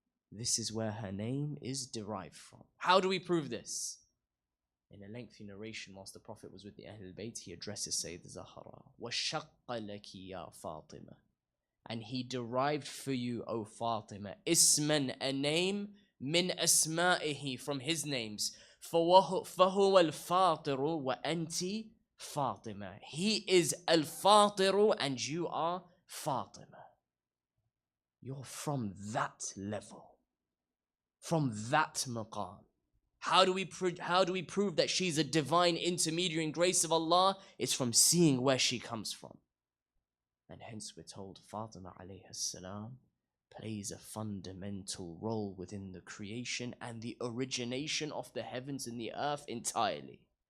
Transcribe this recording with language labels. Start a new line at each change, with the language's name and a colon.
English: This is where her name is derived from. How do we prove this? In a lengthy narration, whilst the Prophet was with the Ahlul Bayt, he addresses Sayyida Zahra.
Arabic: وَشَقَّ لَكِ يَا فَاطِمَةً.
English: And he derived for you, O Fatima,
Arabic: isman,
English: a name,
Arabic: min asma'ihi,
English: from his names.
Arabic: فَهُوَ الْفَاطِرُ وَأَنْتِ Fatima.
English: He is al-Fatiru and you are Fatima. You're from that level, from that maqam. How do we prove that she's a divine intermediary in grace of Allah? It's from seeing where she comes from. And hence we're told Fatima alayhi salam plays a fundamental role within the creation and the origination of the heavens and the earth entirely.